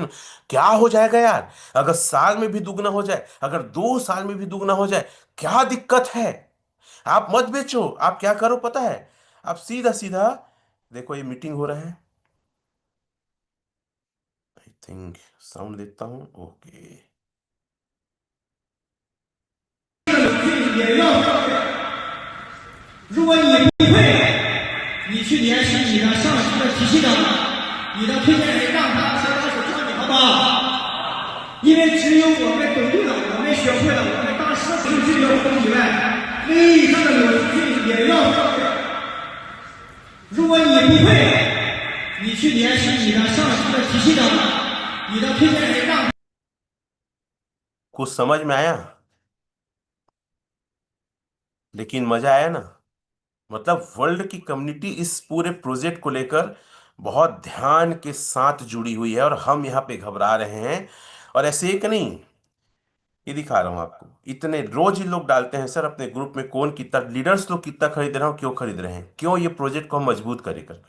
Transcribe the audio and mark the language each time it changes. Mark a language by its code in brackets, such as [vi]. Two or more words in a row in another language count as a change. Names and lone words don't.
[hi] क्या हो जाएगा यार, अगर साल में भी दुगना हो जाए, अगर 2 साल में भी दुगना हो जाए, क्या दिक्कत है? आप मत बेचो, आप क्या करो पता है? आप सीधा सीधा देखो, ये मीटिंग हो रहा है। [en] I think [hi] साउंड देता हूँ, ओके। [zh] 也要，如果你不会，你去联系你的上级的体系长，你的推荐人，让他手把手教你，好不好？因为只有我们懂对了，我们学会了，我们当时数据要懂以外，会议上的逻辑也要学。如果你不会，你去联系你的上级的体系长，你的推荐人，让。 [hi] कुछ समझ में आया? लेकिन मजा आया ना। मतलब वर्ल्ड की कम्युनिटी इस पूरे प्रोजेक्ट को लेकर बहुत ध्यान के साथ जुड़ी हुई है, और हम यहाँ पे घबरा रहे हैं। और ऐसे एक नहीं, ये दिखा रहा हूं आपको, इतने रोज ही लोग डालते हैं सर अपने ग्रुप में, कौन कितना, लीडर्स लोग कितना खरीद रहे हो, क्यों खरीद रहे हैं, क्यों, ये प्रोजेक्ट को हम मजबूत करें करके।